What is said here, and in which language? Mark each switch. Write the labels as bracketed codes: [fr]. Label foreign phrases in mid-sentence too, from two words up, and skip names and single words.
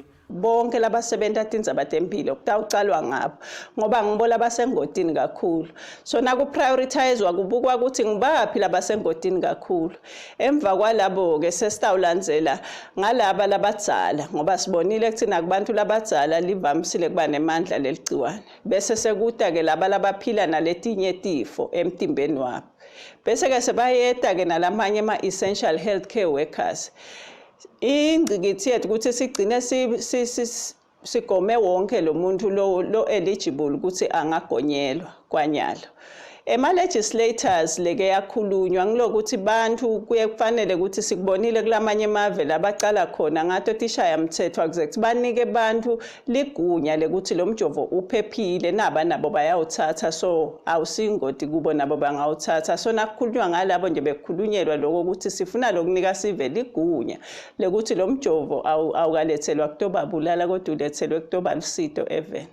[ss] bonke labasebenza tindzaba tempilo kutawucalwa ngabo ngoba ngibola abasengodini kakhulu so naku prioritizwa kubukwa ukuthi ngibaphi labasengodini kakhulu emva kwalabo ke sesitawulandzela ngalaba labadzala ngoba sibonile kuthina kubantu labadzala livamisile kuba nemandla leligciwane bese sekuta ke laba labaphila naletinye tifo emtimbeni wabo bese ke sebayeta ke nalamanye ama essential [en] healthcare workers [ss] ingcikithi yethu ukuthi sigcine sigome wonke lo muntu lo eligible ukuthi angagonyelwa kwanyalo ema-legislators leke yakhulunywa ngilokuthi bantu kuye kufanele ukuthi sikubonile kulamanye amave labacala khona ngato tishaya mthetho akuze banike bantu ligunya lekuthi lo mjovo uphephile nabo bayawuthatha so awusingoti kubo nabo bangawuthatha so nakukhulunywa ngalabo nje bekhulunyelwa lokho ukuthi sifuna lokunika sive ligunya lekuthi lo mjovo awukalethelwa kutobabulala kodwa ulethelwe kutobalusito even